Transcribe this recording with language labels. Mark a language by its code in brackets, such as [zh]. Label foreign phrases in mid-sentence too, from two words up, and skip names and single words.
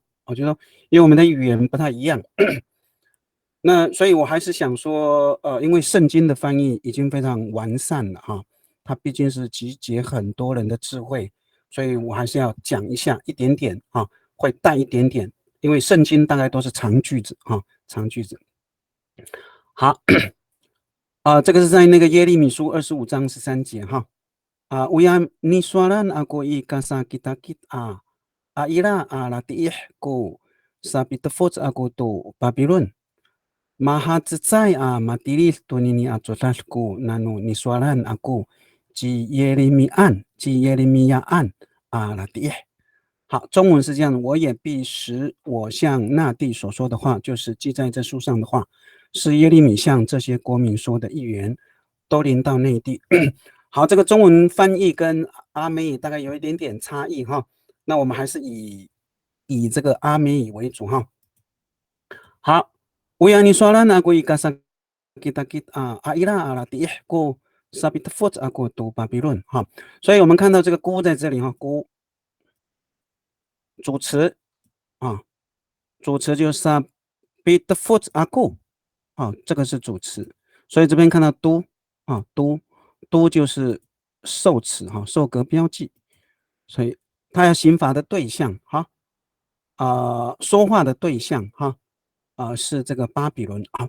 [zh] 我觉得，因为我们的语言不太一样，那所以我还是想说，因为圣经的翻译已经非常完善了哈，它毕竟是集结很多人的智慧，所以我还是要讲一下一点点啊，会带一点点，因为圣经大概都是长句子啊，长句子。好，这个是在那个耶利米书25章13节哈。 [ami] Uyan ni suaran ako ikasakit-akit ira tiih ko sa pitafot ako to Babylon. Mahatsay matilil to nini atsotal ko nano ni suaran ako ji Yeremiaan tiih。 [zh] 好，中文是这样的，我也必使我向那地所说的话，就是记在这书上的话，是耶利米向这些国民说的预言，都临到内地。好，这个中文翻译跟阿美语大概有一点点差异哈，那我们还是以这个阿美语为主哈。好 ， [ami] Uyan ni soalan aku ikasakit-akit ira tiih ko sabitfot ako to Babylon [zh] 哈，所以我们看到这个孤在这里哈，孤主词啊，主词就是 [ami] sabitfot ako [zh] 啊，这个是主词，所以这边看到都啊，都就是受词哈，受格标记，所以它要刑罚的对象哈，说话的对象哈，是这个巴比伦啊。